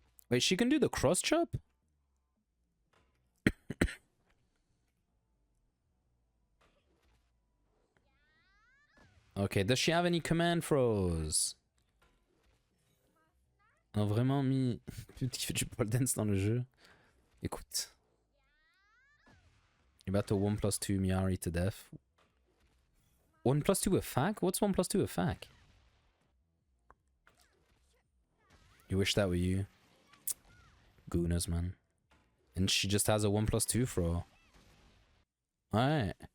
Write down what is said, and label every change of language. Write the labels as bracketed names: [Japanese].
[English] Wait, she can do the cross chop? Okay, does she have any command throws? [French] On a vraiment mis qui fait du pole dance dans le jeu. Écoute. [English] You're about to 1+2 Miary to death. 1+2 attack? What's 1+2 attack? You wish that were you. Gooners, man. And she just has a 1+2 throw. Alright.